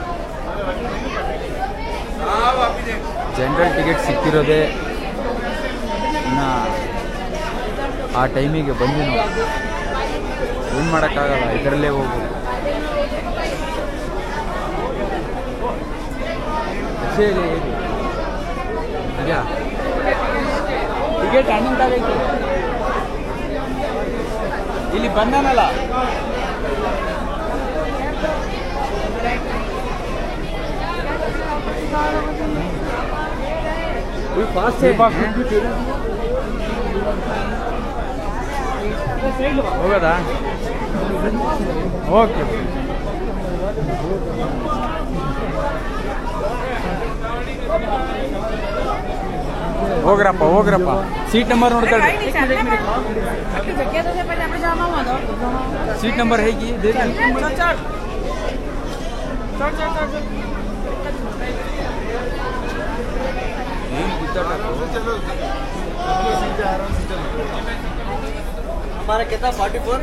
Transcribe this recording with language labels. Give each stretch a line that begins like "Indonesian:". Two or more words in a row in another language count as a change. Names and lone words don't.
Kannada: ಜನರಲ್ ಟಿಕೆಟ್ ಸಿಕ್ಕಿರೋದೇ ಇನ್ನು ಆ ಟೈಮಿಗೆ ಬಂದು ನಾವು ಏನು ಮಾಡೋಕ್ಕಾಗಲ್ಲ ಇದರಲ್ಲೇ ಹೋಗ್ಬೋದು ಟಿಕೆಟ್ ಹಣ್ಣಂತಾಗೈತೆ ಇಲ್ಲಿ ಬಂದಾನಲ್ಲ
Hindi: फास्ट है
Kannada: ಹೋಗೋದಾ? ಓಕೆ. ಹೋಗ್ರಪ್ಪ ಸೀಟ್ ನಂಬರ್ ನೋಡ್ಕೊಳ್ಳಿ.
Hindi: सीट नंबर है कि दे हमारा कितना 44